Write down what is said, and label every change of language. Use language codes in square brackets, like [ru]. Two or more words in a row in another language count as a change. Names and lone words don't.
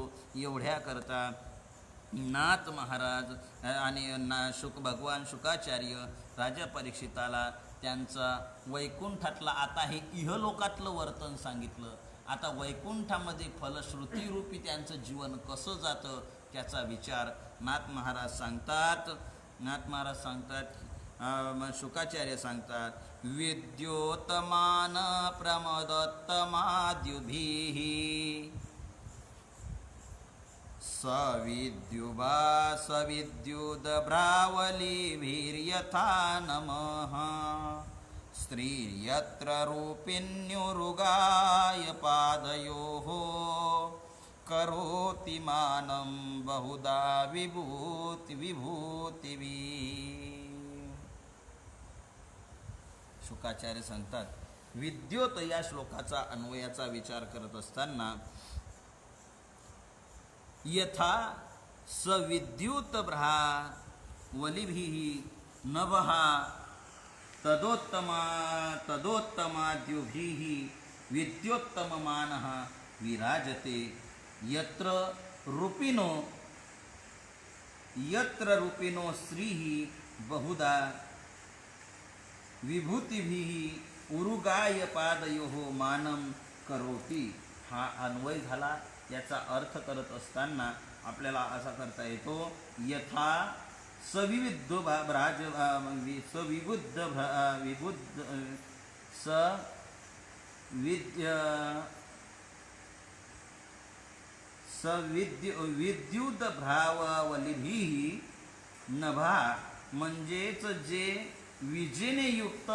[mr] एवढ्या करता नाथ महाराज आणि भगवान शुकाचार्य राजा परीक्षिताला त्यांचा वैकुंठातला, आता हे इहलोकातलं वर्तन सांगितलं, आता वैकुंठामध्ये फलश्रुतीरूपी त्यांचं जीवन कसं जातं त्याचा विचार नाथ महाराज सांगतात. शुकाचार्य सांगतात, [sa] विद्योतमान प्रमदोत्तमाद्युभिः सविद्युदभ्रावलिभिर्यथा नमः स्त्रीयत्र रूपिण्युरुगाय पादयोः करोति मानं बहुधा विभूतिभिः. [mr] शुकाचार्य सांगतात, विद्योत या श्लोकाचा अन्वयाचा विचार करत असताना [sa] यथा सविद्युत भ्रावलिभिः नभः तदोत्तमाद्युभिः विद्योत्तममानः विराजते यत्र रूपिणो स्त्रीः बहुधा विभूतिभिः उरुगाय पादयोः मानं करोति. [mr] हा अन्वय झाला. याचा अर्थ करत असताना आपल्याला असा करता येतो, [sa] यथा सविविध विद्युत भ्रावलिभिः नभा, [mr] म्हणजेच जे विजेने युक्त